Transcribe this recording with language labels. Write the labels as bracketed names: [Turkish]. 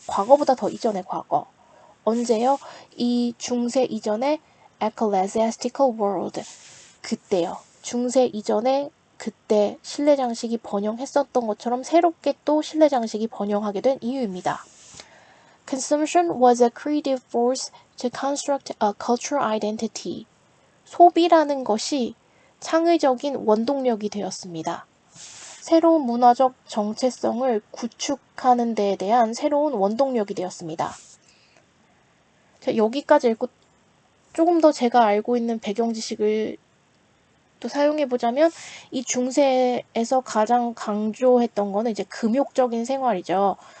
[Korean] 과거보다 더 이전의 과거. 언제요? 이 중세 이전의 [English] ecclesiastical world. [Korean] 그때요. 중세 이전에 그때 실내 장식이 번영했었던 것처럼 새롭게 또 실내 장식이 번영하게 된 이유입니다. [English] Consumption was a creative force to construct a cultural identity. [Korean] 소비라는 것이 창의적인 원동력이 되었습니다. 새로운 문화적 정체성을 구축하는 데에 대한 새로운 원동력이 되었습니다. 자, 여기까지 읽고 조금 더 제가 알고 있는 배경 지식을 또 사용해보자면 이 중세에서 가장 강조했던 거는 이제 금욕적인 생활이죠.